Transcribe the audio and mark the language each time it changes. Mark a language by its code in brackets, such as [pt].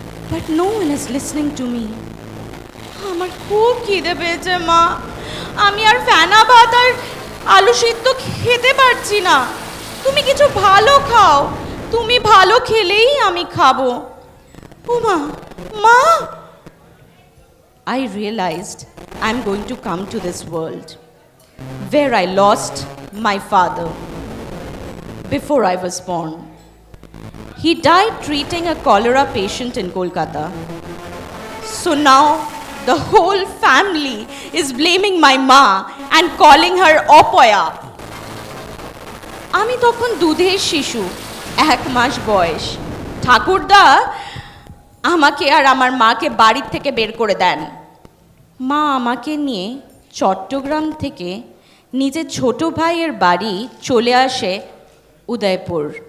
[en] But no one is listening to me. [bn] আমার খুব খিদে পেয়েছে মা, আমি আর ফেনা ভাত আর আলু সিদ্ধ খেতে পারছি না, তুমি কিছু ভালো খাও, তুমি ভালো খেলেই আমি খাবো। ও মা, মা। [en] I realized I'm going to come to this world where I lost my father before I was born. He died treating a cholera patient in Kolkata. So now the whole family is blaming my ma and calling her Opoya. [bn] আমি তখন দুধের শিশু, 1 মাস বয়স। ঠাকুরদা আমাকে আর আমার মাকে বাড়ির থেকে বের করে দেন। মা আমাকে নিয়ে চট্টগ্রাম থেকে নিজের ছোট ভাইয়ের বাড়ি চলে আসে উদয়পুর।